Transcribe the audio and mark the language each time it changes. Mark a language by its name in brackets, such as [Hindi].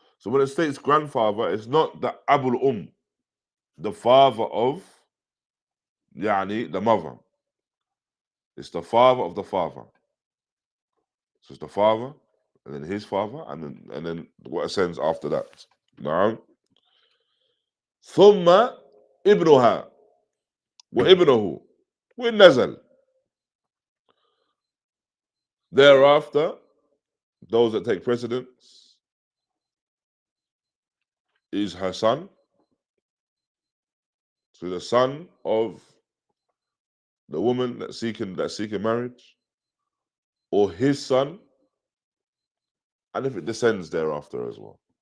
[English] So when it states grandfather, it's not the Abul the father of the mother. It's the father of the father. So it's the father, and then his father, and then what ascends after that. [Arabic] Now, ثم ابنها وابنه وإن نزل. [English] Thereafter, those that take precedence is her son. So the son of the woman that's seeking marriage, or his son, and if it descends thereafter as well.